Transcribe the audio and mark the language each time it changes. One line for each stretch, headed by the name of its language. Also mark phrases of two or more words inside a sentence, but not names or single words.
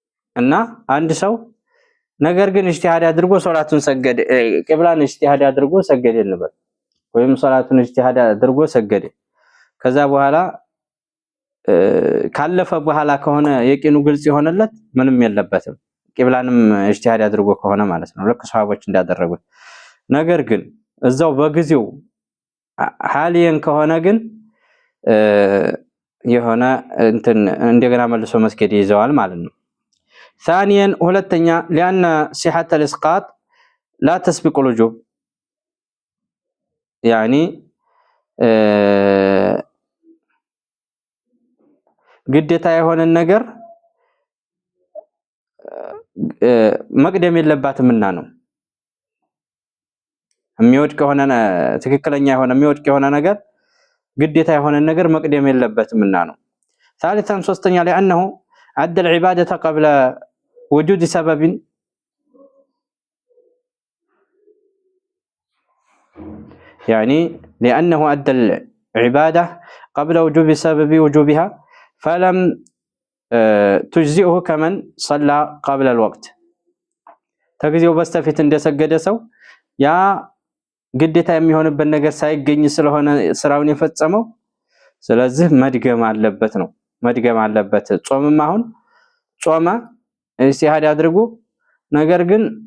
Amharic: እና አንድ ሰው ነገር ግን ኢጅቲሃድ አድርጎ ሶላቱን ሰገደ ቂብላን ኢጅቲሃድ አድርጎ ሰገደ እንበል ወይም ሶላቱን ኢጅቲሃድ አድርጎ ሰገደ ከዛ በኋላ ካለፈ በኋላ ከሆነ የቂኑ ግልጽ የሆነለት ምንም የለበትም ቂብላንም ኢጅቲሃድ አድርጎ ከሆነ ማለት ነው ልክ ሷሃቦች እንዳደረጉት ነገር ግን እዛው በጊዜው ሐሊየን ከሆነ ግን የሆነ እንትን እንደገና መልሶ መስገድ ይዘዋል ማለት ነው ثانيا ሁለተኛ
Arabic: لأن صحة الإسقاط لا تسبق الوجوب يعني
Amharic: ግዴታ የሆነ ነገር መቅደም የለባትምና ነው የሚወድቅ ከሆነ ትክክለኛ የሆነ የሚወድቅ የሆነ ነገር ግዴታ የሆነ ነገር መቅደም የለበትምና ነው ثالثا ሶስተኛ
Arabic: لأنه أدى العبادة قبل وجود سبب يعني لأنه أدى العبادة قبل وجوب سبب وجوبها فلم تجزئه كمن صلى قبل الوقت
Amharic: ተግዚው በስተፊት እንደሰገደ ሰው ያ ግዴታ የሚሆንበት ነገር ሳይገኝ ስለሆነ ስራውን የፈጸመው ስለዚህ መድገም አለበት ነው መድገም አለበት ጾምም አሁን ጾማ ኢስቲሃድ አድርጉ ነገር ግን